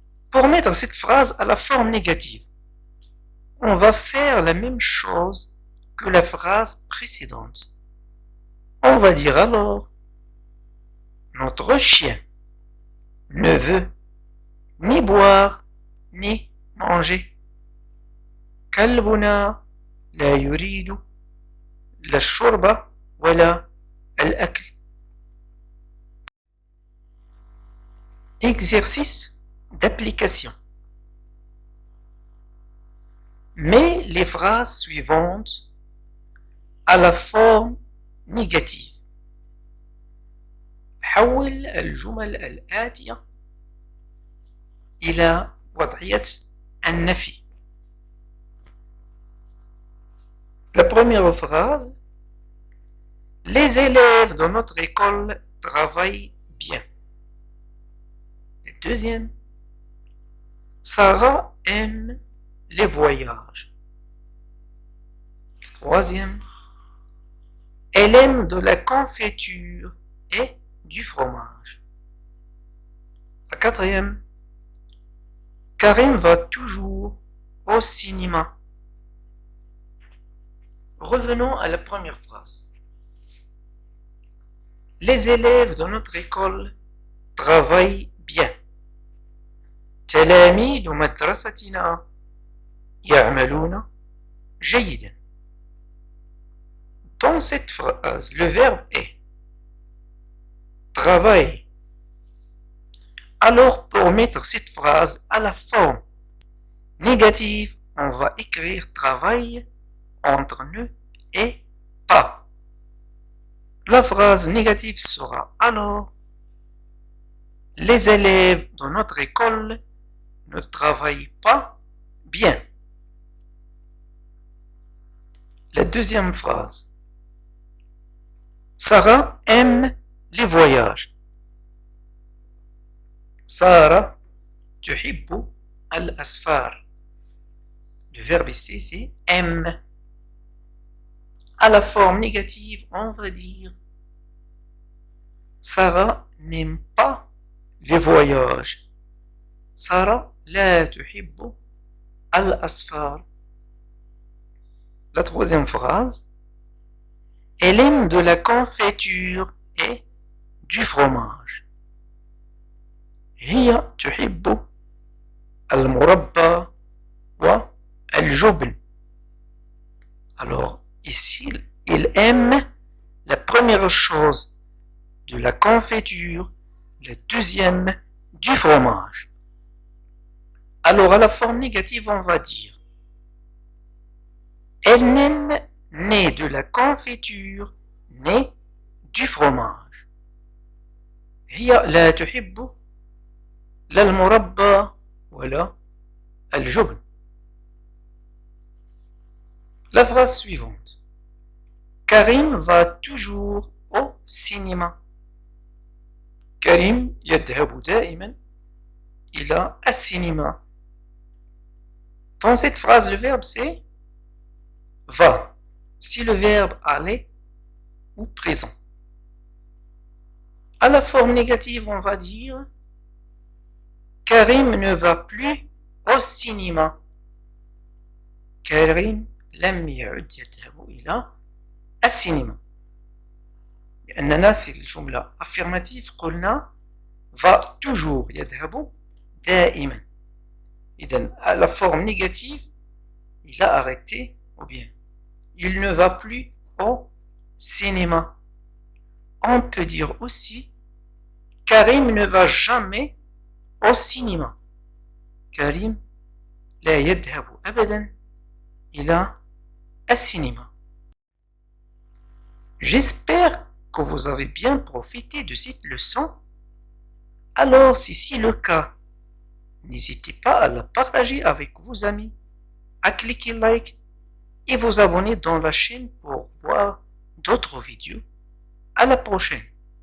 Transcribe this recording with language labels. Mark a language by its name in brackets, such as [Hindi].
[French] Pour mettre cette phrase à la forme négative, on va faire la même chose que la phrase précédente. On va dire alors, notre chien ne veut ni boire ni manger. [Arabic] كلبنا لا يريد لا الشرب ولا الأكل. [French] Exercice d'application. Mets les phrases suivantes à la forme négative. [Arabic] حول الجمل الآتية إلى وضعية النفي. [French] La première phrase, les élèves de notre école travaillent bien. La deuxième, Sarah aime les voyages. La troisième, elle aime de la confiture et du fromage. La quatrième, Karim va toujours au cinéma. Revenons à la première phrase. Les élèves de notre école travaillent bien. [Arabic] تلاميذ مدرستنا يعملون جيدا. [French] Dans cette phrase, le verbe est travail. Alors, pour mettre cette phrase à la forme négative, on va écrire travail entre ne et pas. La phrase négative sera alors les élèves de notre école ne travaillent pas bien. La deuxième phrase. Sarah aime les voyages. [Arabic] Sarah تحب الأسفار. [French] Le verbe ici c'est aime. À la forme négative, on va dire Sarah n'aime pas les voyages. [Arabic] Sarah لا تحب الأسفار. [French] La troisième phrase, elle aime de la confiture et du fromage. [Arabic] هي تحب المربى والجبن. [French] Alors, ici, il aime la première chose de la confiture, la deuxième du fromage. Alors, à la forme négative, on va dire elle n'aime ni de la confiture ni du fromage. [Arabic] هي لا تحب لا المربى ولا الجبن. [French] La phrase suivante. Karim va toujours au cinéma. [Arabic] كريم يذهب دائما إلى السينما. [French] Dans cette phrase, le verbe c'est va. Si le verbe aller ou présent. À la forme négative, on va dire Karim ne va plus au cinéma. [Arabic] Karim لم يعد يذهب إلى السينما. لأننا في الجملة [French] affirmative [Arabic] قلنا [French] va toujours [Arabic] يذهب دائما. إذن [French] la forme négative, il a arrêté ou bien il ne va plus au cinéma. On peut dire aussi Karim ne va jamais au cinéma. [Arabic] Karim لا يذهب أبدا إلى السينما. [French] J'espère que vous avez bien profité de cette leçon. Alors, si c'est le cas, n'hésitez pas à la partager avec vos amis, à cliquer like et vous abonner dans la chaîne pour voir d'autres vidéos. À la prochaine.